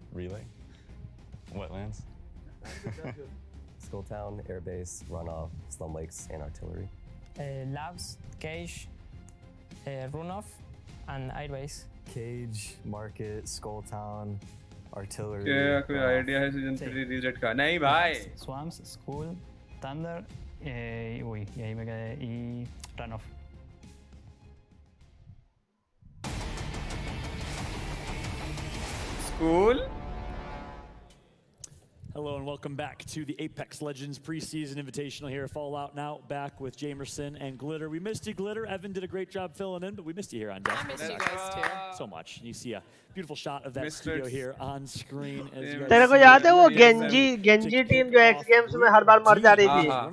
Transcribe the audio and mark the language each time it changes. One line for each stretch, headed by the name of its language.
English: Relay, wetlands. Skulltown, airbase, runoff, slum lakes, and artillery. Labs, cage, runoff, and airbase. Cage, market, Skulltown, artillery.
Hindi: क्या कोई idea है season 3 reset का? नहीं भाई.
English: Swamps, school, thunder,
Spanish: uy, y ahí me quedé, y
English: runoff. School? Hello and welcome back to the Apex Legends Preseason Invitational here. Fallout now back with Jamerson and Glitter. We missed you, Glitter. Evan did a great job filling in, but we missed you here on deck. I missed you guys too. So much. You see a beautiful shot of that studio here on screen.
Hindi: तेरे को याद है वो गेंजी team जो x games में हर बार मर जा रही थी?